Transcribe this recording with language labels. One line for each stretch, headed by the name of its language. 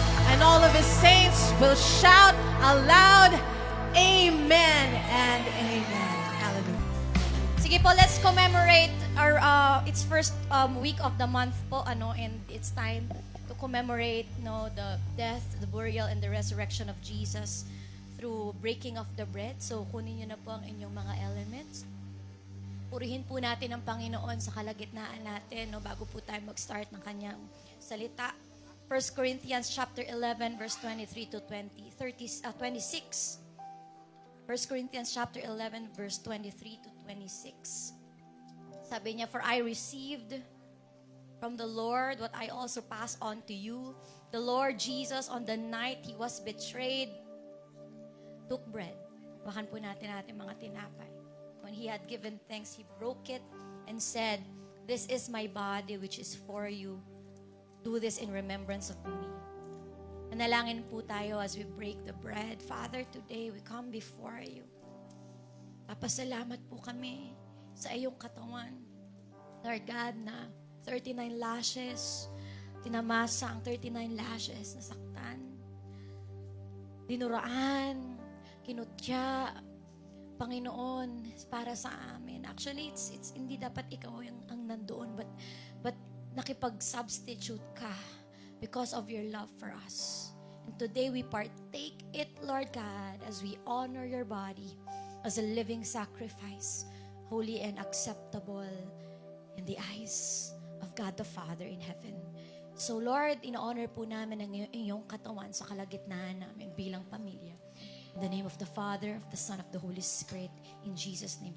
English: And all of his saints will shout aloud, Amen and Amen. Hallelujah. Sige po, let's commemorate our it's first week of the month po, and it's time to commemorate the death, the burial, and the resurrection of Jesus through breaking of the bread.
Filipino: So, kunin niyo na po ang inyong mga elements. Purihin po natin ang Panginoon sa kalagitnaan natin, bago po tayo mag-start ng kanyang salita.
English: 1 Corinthians chapter 11, verse 23 to 26. 1 Corinthians chapter 11, verse 23 to 26.
Filipino: Sabi niya,
English: "For I received from the Lord what I also passed on to you. The Lord Jesus, on the night he was betrayed, took bread."
Filipino: Bakan po natin mga tinapay.
English: When he had given thanks, he broke it and said, "This is my body which is for you. Do this in remembrance of me."
Filipino: Manalangin po tayo
English: as we break the bread. Father, today we come before you.
Filipino: Papasalamat po kami sa iyong katawan. Lord God, na 39 lashes, tinamasa ang 39 lashes, nasaktan, dinuraan, kinutya, Panginoon, para sa amin.
English: Actually, it's
Filipino: hindi dapat ikaw ang nandoon,
English: but
Filipino: nakipag-substitute ka
English: because of your love for us. And today we partake it, Lord God, as we honor your body as a living sacrifice, holy and acceptable in the eyes of God the Father in heaven.
Filipino: So Lord, in-honor po namin ang iyong katawan sa kalagitnaan namin bilang pamilya.
English: In the name of the Father, of the Son, of the Holy Spirit, in Jesus' name.